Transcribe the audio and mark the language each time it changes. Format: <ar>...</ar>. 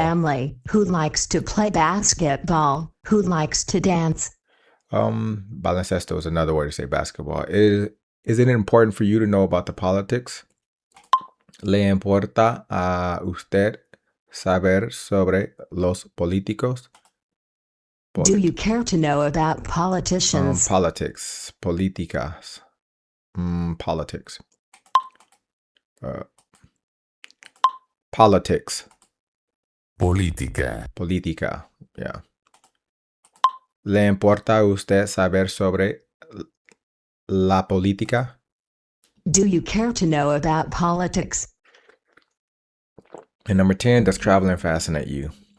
<en>family, who likes to play basketball? Who likes to dance? Baloncesto is another way to say basketball. Is it important for you to know about the politics?</en> <es>¿Le importa a usted saber sobre los políticos?</es> <en>Do you care to know about politicians? Politics. Políticas. Politics. Politics.</en> <es>Política. Política. Yeah. ¿Le importa a usted saber sobre la política?</es> <en>Do you care to know about politics? And number 10, does traveling fascinate you?</en>